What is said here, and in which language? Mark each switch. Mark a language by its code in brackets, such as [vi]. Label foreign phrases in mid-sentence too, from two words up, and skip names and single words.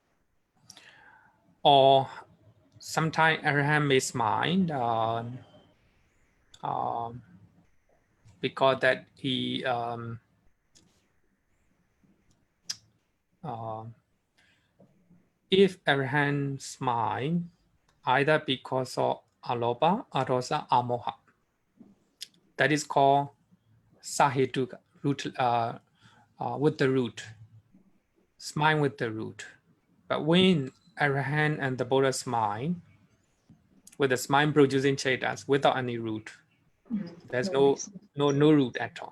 [en] Or sometimes Arahant may smile because that he if Arahant smile either because of [pi] alopa, atosa, amoha, [en] that is called sahetuka, root with the root, smile with the root. But when Arahant and the Buddha smile with the smile producing chetas without any root, there's no root at all.